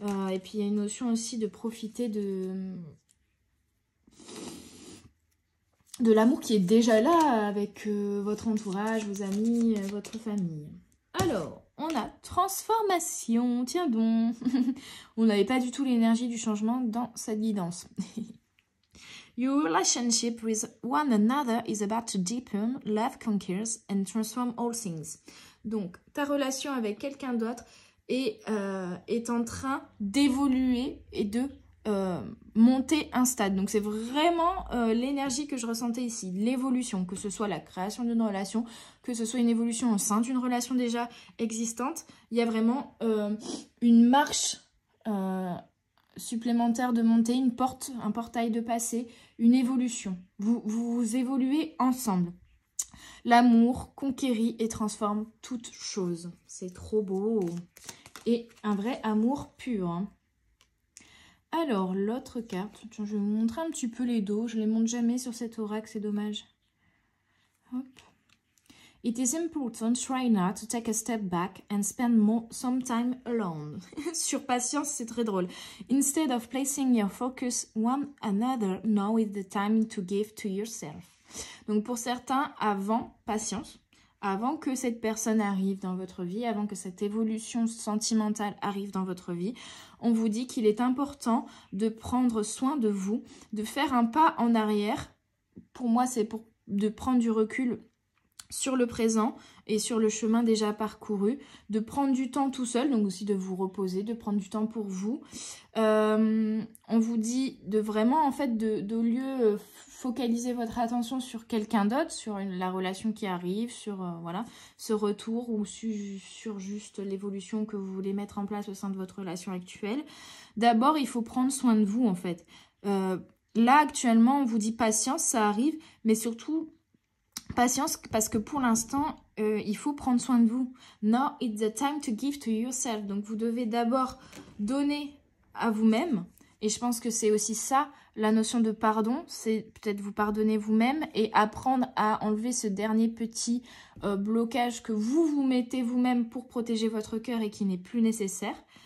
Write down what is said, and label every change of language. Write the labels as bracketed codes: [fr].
[fr] Et puis, il y a une notion aussi de profiter de l'amour qui est déjà là avec votre entourage, vos amis, votre famille. Alors, on a transformation, tiens donc. On n'avait pas du tout l'énergie du changement dans cette guidance. [en] Your relationship with one another is about to deepen, love conquers and transform all things. [fr] Donc, ta relation avec quelqu'un d'autre est en train d'évoluer et de monter un stade. Donc c'est vraiment l'énergie que je ressentais ici, l'évolution, que ce soit la création d'une relation, que ce soit une évolution au sein d'une relation déjà existante. Il y a vraiment une marche supplémentaire de montée, un portail de passé, une évolution. Vous évoluez ensemble. L'amour conquérit et transforme toute chose. C'est trop beau. Et un vrai amour pur. Hein. Alors, l'autre carte. Tiens, je vais vous montrer un petit peu les dos. Je ne les montre jamais sur cet oracle, c'est dommage. Hop. [en] It is important right now to take a step back and spend some time alone. [fr] Sur patience, c'est très drôle. [en] Instead of placing your focus one another, now is the time to give to yourself. [fr] Donc pour certains, patience, avant que cette personne arrive dans votre vie, avant que cette évolution sentimentale arrive dans votre vie, on vous dit qu'il est important de prendre soin de vous, de faire un pas en arrière. Pour moi, c'est de prendre du recul sur le présent et sur le chemin déjà parcouru, de prendre du temps tout seul, donc aussi de vous reposer, de prendre du temps pour vous. On vous dit de vraiment, en fait, de lieu focaliser votre attention sur quelqu'un d'autre, sur la relation qui arrive, sur voilà, ce retour ou sur juste l'évolution que vous voulez mettre en place au sein de votre relation actuelle. D'abord, il faut prendre soin de vous, en fait. Là, actuellement, on vous dit patience, ça arrive, mais surtout patience parce que pour l'instant, il faut prendre soin de vous. [en] Now, it's the time to give to yourself. [fr] Donc, vous devez d'abord donner à vous-même. Et je pense que c'est aussi ça, la notion de pardon. C'est peut-être vous pardonner vous-même et apprendre à enlever ce dernier petit blocage que vous mettez vous-même pour protéger votre cœur et qui n'est plus nécessaire.